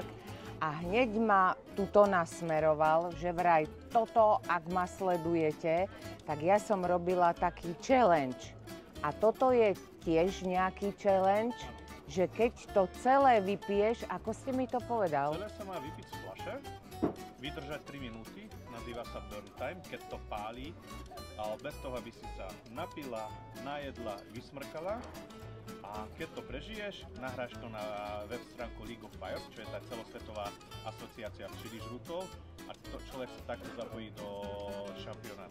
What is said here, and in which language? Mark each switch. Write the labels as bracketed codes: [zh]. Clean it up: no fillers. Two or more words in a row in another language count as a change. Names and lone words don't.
[sk] A hneď ma tuto nasmeroval, že vraj toto, ak ma sledujete, tak ja som robila taký challenge. A toto je tiež nejaký challenge, že keď to celé vypiješ, ako ste mi to povedal? Celé sa má vypiť z fľaše, vydržať 3 minúty, nazýva sa [en] burn time, [sk] keď to pálí, ale bez toho, aby si sa napila, najedla, vysmrkala. A keď to prežiješ, nahráš to na web stránku League of Fire, čo je tá celosvetová asociácia včely žrutov, a človek sa takto zapojí do šampionátu.